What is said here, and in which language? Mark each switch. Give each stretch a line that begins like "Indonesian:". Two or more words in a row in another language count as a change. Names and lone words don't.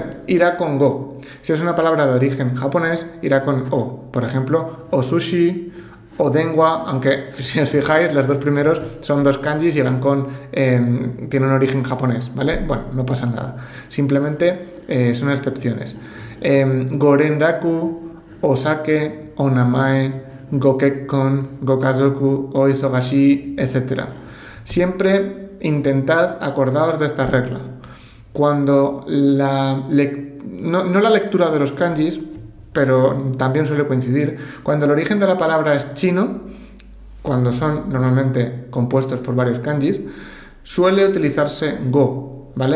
Spanish: Irá con go. Si es una palabra de origen japonés, irá con o. Por ejemplo,
Japanese: o sushi,
Spanish: o dengua, aunque si os fijáis, los dos primeros son dos kanjis y van con tienen un origen japonés, ¿vale? Bueno, no pasa nada. Simplemente son excepciones.
Japanese: Gorenraku, osake, onamae, gokekkon, gokazoku, oisogashi,
Spanish: etc. Siempre intentad acordaros de esta regla. Cuando no la lectura de los kanjis, pero también suele coincidir, cuando el origen de la palabra es chino, cuando son normalmente compuestos por varios kanjis, suele utilizarse go, ¿vale?